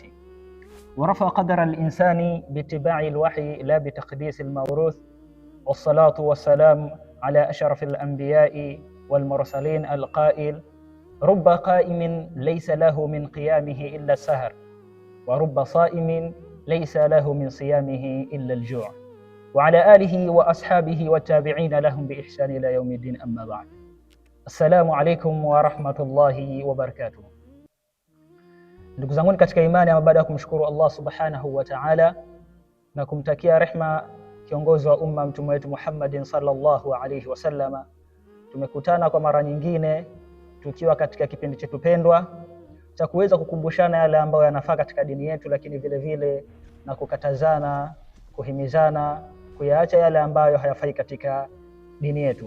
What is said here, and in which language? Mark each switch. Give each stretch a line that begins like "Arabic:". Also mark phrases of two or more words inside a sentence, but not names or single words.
Arabic: ورفع قدر الإنسان باتباع الوحي لا بتقديس الموروث، والصلاة والسلام على أشرف الأنبياء والمرسلين القائل: رب قائم ليس له من قيامه إلا السهر، ورب صائم ليس له من صيامه إلا الجوع، وعلى آله وأصحابه والتابعين لهم بإحسان إلى يوم الدين. أما بعد. السلام عليكم ورحمة الله وبركاته.
Swahili: Ndugu zangu katika imani, ama baada ya kumshukuru Allah
Arabic: سبحانه وتعالى
Swahili: na kumtakia rehma kiongozi wa umma mtume wetu Muhammadin
Arabic: صلى الله عليه وسلم,
Swahili: tumekutana kwa mara nyingine tukiwa katika kipindi chetu pendwa cha kuweza kukumbushana yale ambayo yanafaa katika dini yetu, lakini vile vile na kukatazana, kuhimizana kuyaacha yale ambayo hayafai katika dini yetu.